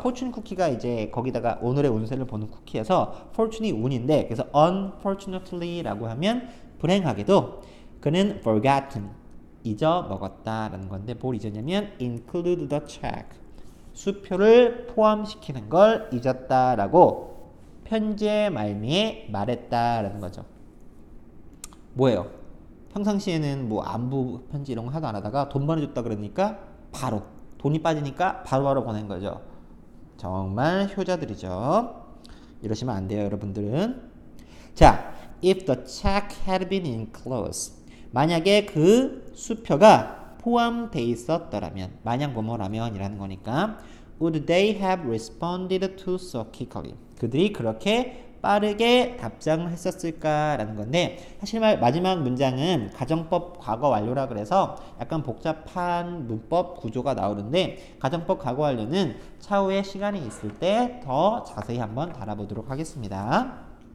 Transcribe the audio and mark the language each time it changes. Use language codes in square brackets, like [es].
[ko] 포춘 쿠키가 이제 거기다가 오늘의 운세를 보는 쿠키여서 fortune이 운인데 그래서 unfortunately라고 하면 불행하게도 그는 forgotten 잊어먹었다라는 건데 뭘 잊었냐면 [en] include the check [ko] 수표를 포함시키는 걸 잊었다라고 편지의 말미에 말했다라는 거죠. 뭐예요? 평상시에는 뭐 안부 편지 이런 거 하도 안 하다가 돈 보내줬다 그러니까 바로 돈이 빠지니까 바로바로 보낸 거죠. 정말 효자들이죠. 이러시면 안 돼요, 여러분들은. 자, [en] if the check had been enclosed. [ko] 만약에 그 수표가 포함돼 있었더라면, 만약 뭐뭐라면 이라는 거니까 [en] would they have responded to so quickly. [ko] 그들이 그렇게 빠르게 답장을 했었을까라는 건데, 사실 마지막 문장은 가정법 과거 완료라 그래서 약간 복잡한 문법 구조가 나오는데, 가정법 과거 완료는 차후에 시간이 있을 때 더 자세히 한번 다뤄보도록 하겠습니다.